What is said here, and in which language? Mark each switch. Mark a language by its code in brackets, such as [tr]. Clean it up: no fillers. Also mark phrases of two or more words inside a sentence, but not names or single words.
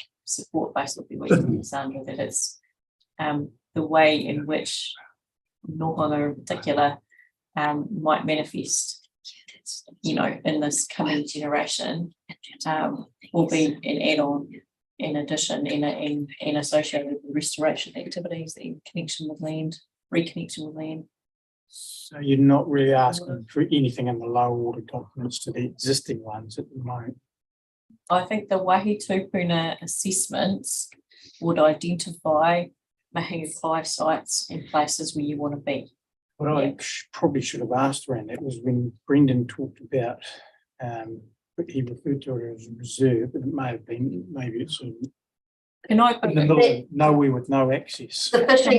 [en] support basically what you said, Sandra, that it's the way in which nohoanga in particular might manifest, in this coming generation, will be an add-on, in addition, and associated with restoration activities, in connection with land, reconnection with land. So you're not really asking for anything in the low order documents to the existing ones at the moment? I think the [mi] Wāhi Tūpuna [en] assessments would identify [mi] mahinga kai [en] sites and places where you want to be. What I probably should have asked around that was when Brendan talked about, but he referred to it as a reserve, and it may have been, maybe it's in the middle of nowhere with no access. The fishing,